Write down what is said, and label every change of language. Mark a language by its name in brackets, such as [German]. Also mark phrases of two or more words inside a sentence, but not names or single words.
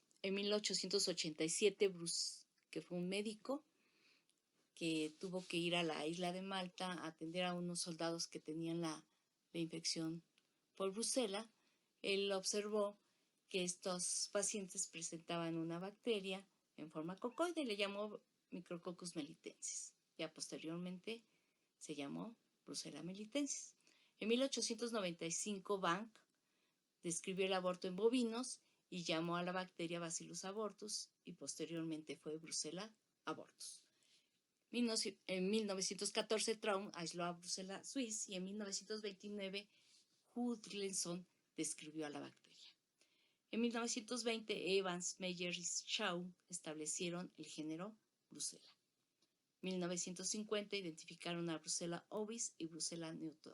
[Spanish] En 1887, Bruce, que fue un médico que tuvo que ir a la isla de Malta a atender a unos soldados que tenían la infección por Brucella, él observó que estos pacientes presentaban una bacteria en forma cocoide, le llamó Micrococcus melitensis. Ya posteriormente se llamó Brucella melitensis. En 1895, Bank describió el aborto en bovinos y llamó a la bacteria Bacillus abortus y posteriormente fue Brucella abortus. En 1914, Traum aisló a Brucella suis y en 1929, Hudlinson describió a la bacteria. En 1920, Evans, Meyer y Shaw establecieron el género Brucella. En 1950 identificaron a Brucella ovis y Brucella neotome.